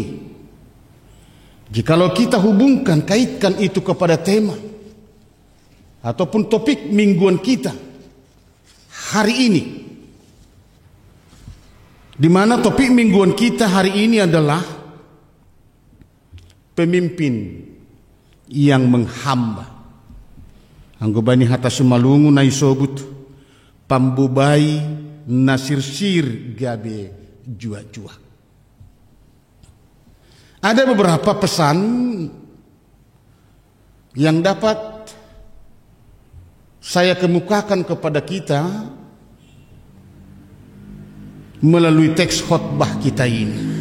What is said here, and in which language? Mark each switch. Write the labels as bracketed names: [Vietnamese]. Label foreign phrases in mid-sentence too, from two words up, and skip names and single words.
[Indonesian] Jikalau kita hubungkan, kaitkan itu kepada tema ataupun topik mingguan kita hari ini, di mana topik mingguan kita hari ini adalah pemimpin yang menghamba. [Batak Simalungun] Anggobani hata sumalungu na isobut pambubai nasirsir gabe jua-jua. [Indonesian] Ada beberapa pesan yang dapat saya kemukakan kepada kita melalui teks khotbah kita ini.